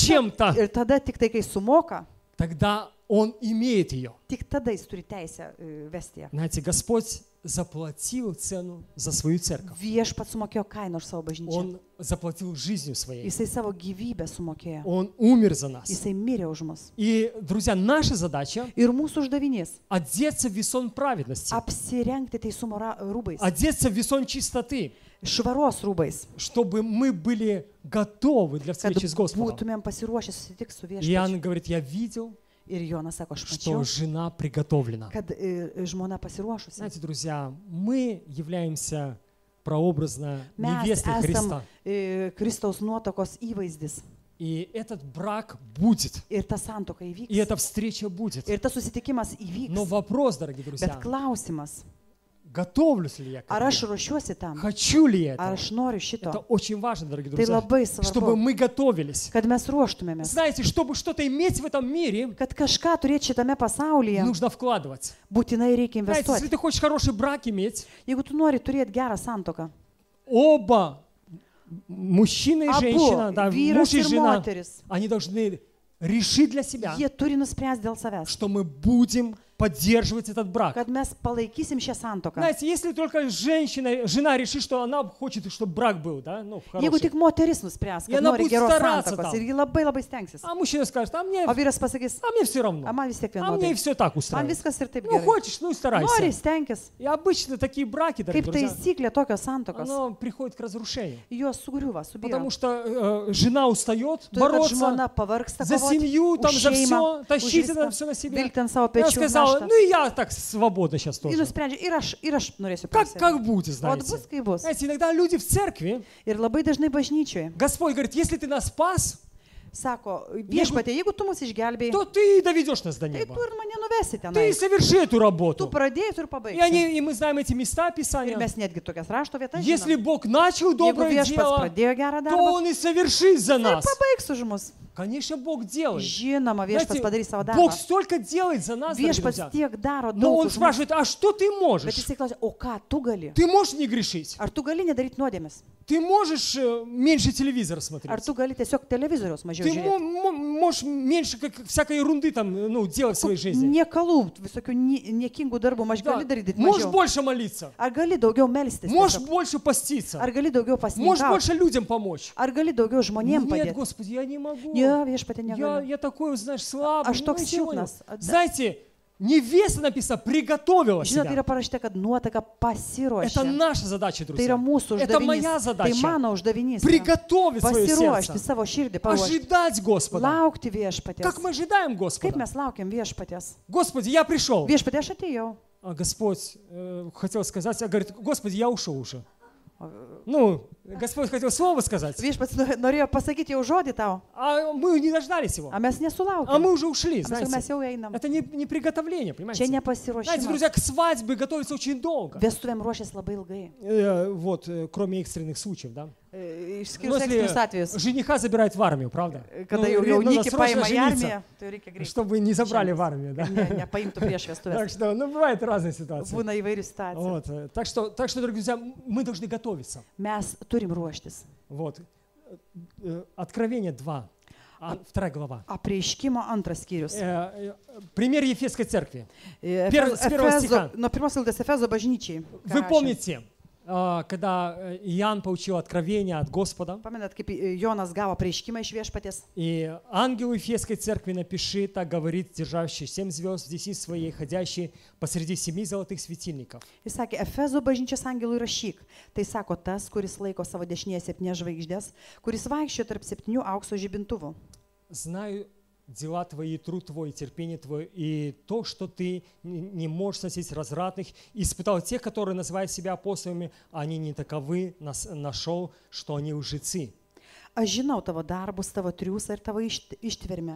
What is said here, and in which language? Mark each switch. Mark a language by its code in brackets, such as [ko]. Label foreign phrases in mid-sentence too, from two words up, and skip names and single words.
[ru] чем-то, [lt] ir tada tik tai, kai sumoka, [ru] тогда он имеет ее. [lt] tik tada jis turi teisę vesti ją. [ru] Знаете, Господь заплатил цену за свою церковь. [lt] Viešpats sumokėjo kainą už savo bažnyčią. [ru] Он заплатил жизнью своей. [lt] Jisai savo gyvybę sumokėjo. [ru] Он умер за нас. [lt] Jisai mirė už mus. [ru] И, друзья, наша задача [lt] Ir mūsų uždavinys [ru] одеться в весон праведности, - [lt] apsirengti teisumo rūbais, [ru] одеться в весон чистоты, [lt] švaros rūbais, [ru] чтобы мы были готовы для [lt] kad [ru] встречи с Господом. [lt] būtumėm pasiruošę susitikti su [ru] Иоанн [lt] viešpačiu. [ru] говорит, я видел, [lt] Ir Jonas sako, aš [ru] что [lt] mačiau, [ru] жена приготовлена. [lt] kad žmona pasiruošusi. [ru] Знаете, друзья, мы являемся прообразно [lt] Mes [ru] невестой [lt] esam [ru] Христа. [lt] Kristaus nuotokos įvaizdis. [ru] И этот брак будет, [lt] Ir ta santuoka [ru] и [lt] įvyks. [ru] эта встреча будет. [lt] Ir tas susitikimas [ru] Но [lt] įvyks. [ru] вопрос, дорогие [lt] Bet [ru] друзья, [lt] klausimas, [ru] готовлюсь ли я к [lt] ar aš [ru] этому? [lt] ruošiuosi tam, [ru] Хочу ли я [lt] ar [ru] этого? [lt] aš noriu [ru] Это [lt] šito. [ru] очень важно, дорогие [lt] Tai [ru] друзья, [lt] labai [ru] чтобы [lt] svarbu, [ru] мы готовились. [lt] kad mes ruoštumėmės. [ru] Знаете, чтобы что-то иметь в этом мире, [lt] Kad kažką turėti šitame pasaulyje, [ru] нужно вкладывать. [lt] būtinai reikia [ru] Знаете, если [lt] investuoti. [ru] ты хочешь хороший брак иметь, [lt] Jeigu tu nori turėti gerą santoką, [ru] оба, мужчина и [lt] abu, [ru] женщина, да, [lt] vyras [ru] муж и [lt] ir [ru] жена, [lt] moteris, [ru] они должны решить для себя, [lt] jie turi nuspręsti dėl savęs, [ru] что мы будем поддерживать этот брак. [lt] kad mes palaikysim šią santuoką. [ru] Знаете, если только жена решит, что она хочет, чтобы брак был, да, ну, [lt] Jeigu [ru] хороший. [lt] tik moteris nuspręs, [ru] И [lt] kad [ru] она [lt] nori [ru] будет [lt] geros [ru] стараться [lt] santuokos [ru] там. [lt] ir ji labai labai stengsis. [ru] А мужчина скажет, [lt] O vyras pasakys, [ru] все равно. [lt] a man vis tiek [ru] А мне [lt] vienodai. [ru] все так [lt] Man [ru] устраивает. [lt] viskas ir taip [ru] Ну, [lt] gerai. [ru] хочешь, ну и [lt] Nori, [ru] старайся. [lt] stenkis. [ru] И обычно такие браки, дорогие [lt] Kaip [ru] друзья, [lt] taisyklė tokios santuokos, [ru] оно приходит к разрушению. [lt] jos sugriuva, subyra. [ru] Потому что жена устает [lt] Todėl, kad [ru] бороться [lt] žmona pavargsta [ru] за [lt] kovoti [ru] семью, там, [lt] už [ru] за [lt] šeimą, [ru] все, [lt] už [ru] тащить это [lt] viską, [ru] все на себе. [lt] vilkti ant savo [ru] Она [lt] pečių [ru] сказала, [lt] naštą. [ru] ну и я так свободно сейчас [lt] Ir [ru] тоже. [lt] nusprendžia, ir aš norėsiu [ru] Как [lt] pasirinkti. [ru] будет, [lt] O [ru] знаете. [lt] bus, kai bus. [ru] Знаете, иногда люди в церкви, [lt] Ir labai dažnai bažnyčioje [ru] Господь говорит, если ты нас спас, [lt] sako, viešpatie, jeigu tu mus išgelbėjai, [ru] то ты доведешь нас до [lt] tai [ru] неба. [lt] tu ir mane nuvesi [ru] Ты [lt] tenai. [ru] соверши эту [lt] Tu [ru] работу. [lt] pradėjai, tu ir [ru] И [lt] pabaigsi. [ru] мы знаем эти места [lt] Ir [ru] Писания. [lt] mes netgi tokias rašto vietas [ru] Если [lt] žinom. [ru] Бог начал [lt] Jeigu [ru] доброе [lt] viešpats [ru] дело, [lt] pradėjo gerą [ru] то [lt] darbą, [ru] Он и совершит за [lt] tai [ru] нас. [lt] pabaigs už mus. [ru] Конечно, Бог делает. [lt] Žinoma, viešpats padarys savo [ru] Бог [lt] darbą. [ru] столько делает за нас, дорогие [lt] Viešpats [ru] друзья. [lt] tiek daro [ru] Но [lt] daug [ru] Он [lt] už mus. [ru] спрашивает, а что ты [lt] Bet [ru] можешь? [lt] jisai klausia, o ką tu gali? [ru] Ты можешь не грешить? [lt] Ar tu gali nedaryti nuodėmės? [ru] Ты можешь меньше телевизор [lt] Ar [ru] смотреть? [lt] tu gali tiesiog televizoriaus mažiau [ru] Ты [lt] žiūrėti? [ru] можешь меньше всякой ерунды там, ну, делать в своей жизни? [lt] Niekalų, visokių niekingų darbų, aš [ru] Да. [lt] gali daryti [ru] Можешь [lt] mažiau. [ru] больше молиться? [lt] Ar gali daugiau melstis? [ru] Можешь [lt] tiesiog? [ru] больше поститься? [lt] Ar gali daugiau [ru] Можешь [lt] pasninkauti? [ru] больше людям помочь? [lt] Ar gali daugiau žmonėm [ru] Нет, [lt] padėti? [ru] Господи, я не могу. [lt] Ne, viešpatė negaliu. [ru] Я такой, знаешь, слабый. [lt] Аж toks [ru] ничего не [lt] silpnas. [ru] могу. Знаете, невеста написано, приготовила [lt] Žinot, [ru] себя. [lt] yra parašyta, kad nuotaka [ru] Это [lt] pasiruošė. [ru] наша задача, [lt] Tai [ru] друзья. [lt] yra mūsų [ru] Это [lt] uždavinys. [ru] моя [lt] Tai [ru] задача. [lt] mano uždavinys. yra [ru] Приготовить свое [lt] Pasiruošti [ru] сердце. [lt] savo širdį, paruošti. [ru] Ожидать Господа. [lt] Laukti viešpatės. [ru] Как мы ожидаем [lt] Kaip [ru] Господа? [lt] mes laukiam viešpatės? [ru] Господи, я пришел. [lt] Viešpatė, aš atėjau. [ru] А Господь хотел сказать, а говорит, Господи, я ушел уже. Ну, Господь хотел слово сказать, [lt] Viešpats norėjo pasakyti jau žodį tau, [ru] а мы не дождались его. [lt] o mes [ru] А [lt] nesulaukėm. [ru] мы уже ушли, [lt] Mes [ru] знаете. [lt] jau einam. [ru] Это не приготовление, [lt] Čia [ru] понимаете? Знаете, [lt] nepasiruošimas. [ru] друзья, к свадьбе готовиться очень долго. [lt] Vestuvėm ruošės labai ilgai. [ru] Вот, кроме экстренных случаев, да? [lt] Išskyrus [ru] Ну, [lt] ekstrinius atvejus. [ru] жениха забирают в армию, правда? [lt] Kada [ru] Ну, [lt] jau [ru] надо [lt] jaunikį [ru] срочно [lt] paima į [ru] жениться, [lt] armiją, tai reikia greitai. [ru] чтобы не забрали в армию, да? [lt] Nepaimtų prieš [ru] Так [lt] vestuvės. [ru] что, ну, бывают разные ситуации. [lt] Būna įvairių situacijų. [ru] Вот, так что, дорогие друзья, мы должны готовиться. [lt] Mes turim ruoštis. [ru] Вот. Откровение 2, 2 глава. [lt] Apreiškimo antras skyrius. [ru] Пример Ефесской церкви. С первого стиха. [lt] Nuo pirmos eilutės Efezo bažnyčiai. ką [ru] Вы [lt] rašė. [ru] помните, когда Иоанн получил откровение от Господа, [lt] Pamenat, kaip Jonas gavo prieškimą iš viešpatės. [ru] и ангел Ефесской церкви напиши, так говорит, держащий 7 звезд в деснице своей, ходящий посреди 7 золотых светильников. [lt] Jis sakė, Efezo bažnyčios angelui rašyk. Tai sako tas, kuris laiko savo dešinėje 7 žvaigždės, kuris vaikščioja tarp 7 aukso žibintuvų. [ru] Знаю дела твои, труд твой, терпение твое, и то, что ты не можешь сносить развратных, испытал тех, которые называют себя апостолами, они не таковы, нашел, что они лжецы. [lt] Aš žinau tavo darbus, tavo triūsą ir tavo ištvermę.